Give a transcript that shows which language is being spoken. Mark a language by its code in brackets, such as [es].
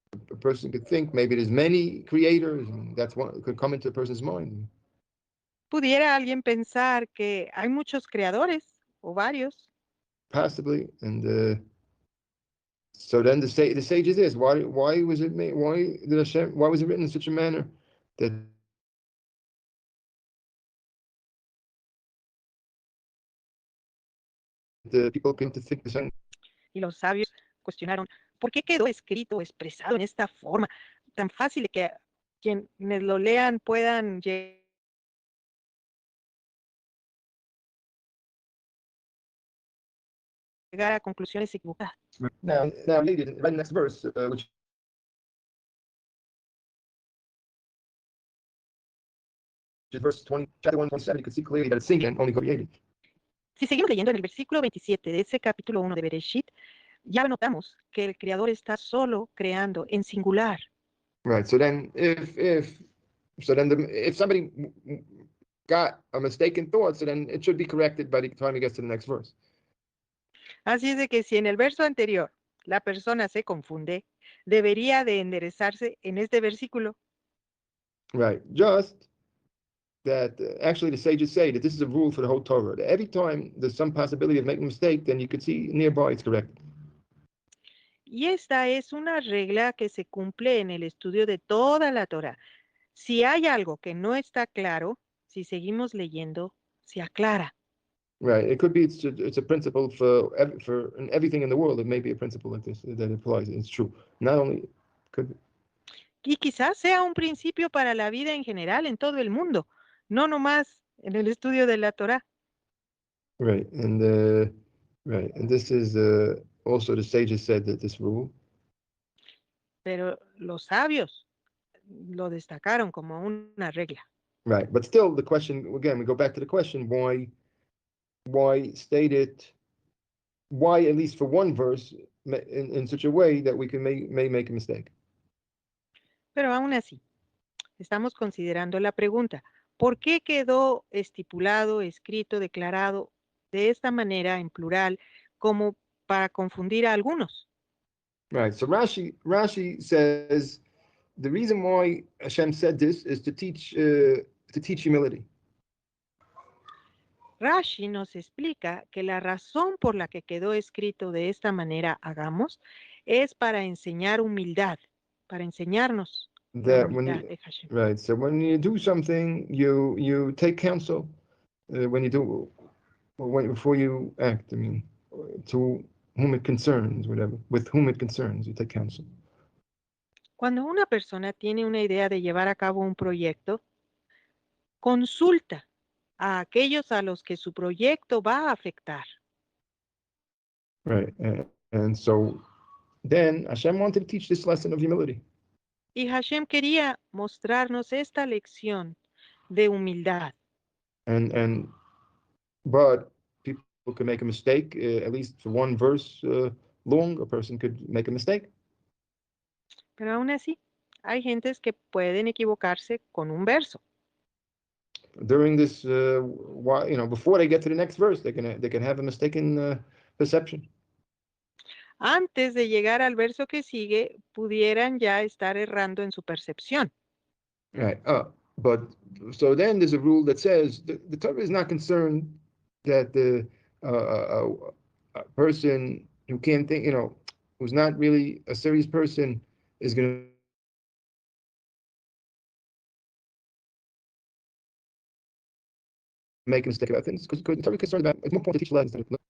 [en] a person could think maybe there's many creators, and that's what could come into a person's mind. [es] Pudiera alguien pensar que hay muchos creadores o varios. [en] Possibly, and so then the sage is this: why was it made? Why did Hashem? Why was it written in such a manner that the people came to think the same? [es] Y los sabios cuestionaron, ¿por qué quedó escrito o expresado en esta forma tan fácil de que quienes lo lean puedan llegar a conclusiones equivocadas? [en] Now, right in the next verse, which is verse 20, chapter 127, you can see clearly that it's singular and only created. [es] Si seguimos leyendo en el versículo 27 de ese capítulo 1 de Bereshit, ya notamos que el Creador está solo creando en singular. [en] Right. So then, if somebody got a mistaken thought, so then it should be corrected by the time he gets to the next verse. [es] Así es de que si en el verso anterior la persona se confunde, debería de enderezarse en este versículo. [en] Right. Just that actually the sages say that this is a rule for the whole Torah. That every time there's some possibility of making a mistake, then you could see nearby it's corrected. [es] Y esta es una regla que se cumple en el estudio de toda la Torah. Si hay algo que no está claro, si seguimos leyendo, se aclara. [en] Right. It could be it's a principle for everything in the world. It may be a principle like this that applies. It's true. Not only could. [es] Y quizás sea un principio para la vida en general en todo el mundo, no nomás en el estudio de la Torah. [en] Right. And this is also the sages said that this rule. [es] Pero los sabios lo destacaron como una regla. [en] Right. But still, the question again, we go back to the question: why state it? Why at least for one verse in such a way that we can may make a mistake? [es] Pero aún así, estamos considerando la pregunta, ¿por qué quedó estipulado, escrito, declarado de esta manera en plural como para confundir a algunos? [en] Right. So Rashi says the reason why Hashem said this is to teach humility. [es] Rashi nos explica que la razón por la que quedó escrito de esta manera hagamos es para enseñar humildad, para enseñarnos la [en] That [es] humildad de Hashem. [en] right. So when you do something, you take counsel. When you do before you act, I mean, to whom it concerns, whatever, with whom it concerns, you take counsel. [es] Cuando una persona tiene una idea de llevar a cabo un proyecto, consulta a aquellos a los que su proyecto va a afectar. [en] Right. And so then Hashem wanted to teach this lesson of humility. [es] Y Hashem quería mostrarnos esta lección de humildad. [en] But people could make a mistake, at least for one verse long, a person could make a mistake. [es] Pero aún así, hay gentes que pueden equivocarse con un verso. [en] During this, before they get to the next verse, they can have a mistaken perception. [es] Antes de llegar al verso que sigue, pudieran ya estar errando en su percepción. [en] Right. But so then there's a rule that says the Torah is not concerned that a person who can't think, who's not really a serious person is going to make a mistake about things, because the Torah is concerned about, it's more important to teach lessons.